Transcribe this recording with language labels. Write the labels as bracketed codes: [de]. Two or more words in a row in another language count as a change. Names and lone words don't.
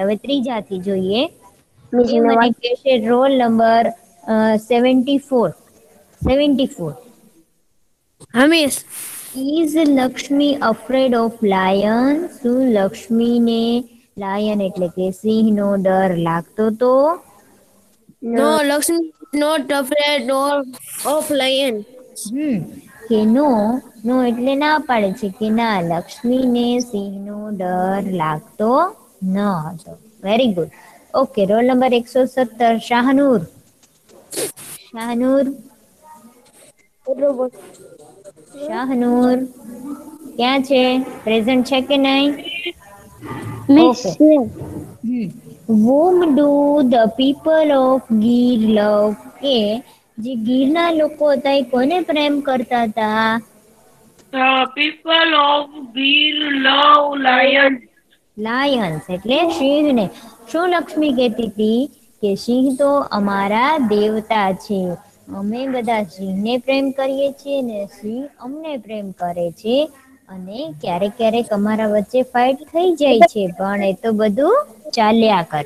[gu] હવે ત્રીજાથી જોઈએ. એ મને કહેશે [en] roll number [gu] 74. 74. હમીશ. [en] Is Lakshmi afraid of lion? [gu] શું લક્ષ્મીને લાયન એટલે કે સિંહનો ડર લાગતો તો? [en] No, Lakshmi is not afraid of lion. [gu] કે નો એટલે ના પાડે છે કે ના, લક્ષ્મીને સિંહનો ડર લાગતો ન હતો. [en] Very good. Okay, roll number 117. શાહનૂર. [gu] શાહનૂર. શાહનૂર ક્યાં છે? પ્રેઝન્ટ છે કે નહીં? મિસ ઓકે. [en] whom do the people of ગીર love? [gu] કે જે ગીરના લોકો હતા એ કોને પ્રેમ કરતા હતા? [en] People of Gir love lions. [gu] લાયન્સ એટલે સિંહને. શું લક્ષ્મી કહેતી હતી? કે સિંહ તો અમારા દેવતા છે, અમે બધા સિંહને પ્રેમ કરીએ છીએ ને સિંહ અમને પ્રેમ કરે છે, અને ક્યારેક ક્યારેક અમારા વચ્ચે ફાઇટ થઈ જાય છે, પણ એ તો બધું ચાલ્યા કરે.